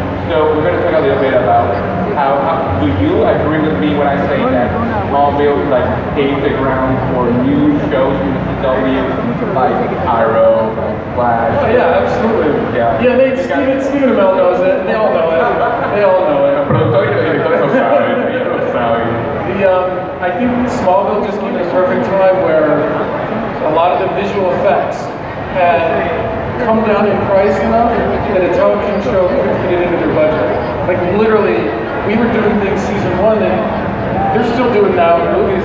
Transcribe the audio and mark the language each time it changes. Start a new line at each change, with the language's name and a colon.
English: So we're going to talk a little bit about how do you agree with me when I say that Smallville paved the ground for new shows in the CW like Arrow, Flash? Oh, yeah, absolutely. Yeah, Stephen Amell knows it. They all know it.
Spanish: Los productores y los directores lo saben, ellos lo saben.
English: I think Smallville just came at a perfect time where a lot of the visual effects had come down in price enough that a television show could fit it into their budget. Like literally, we were doing things season 1 and they're still doing now in movies.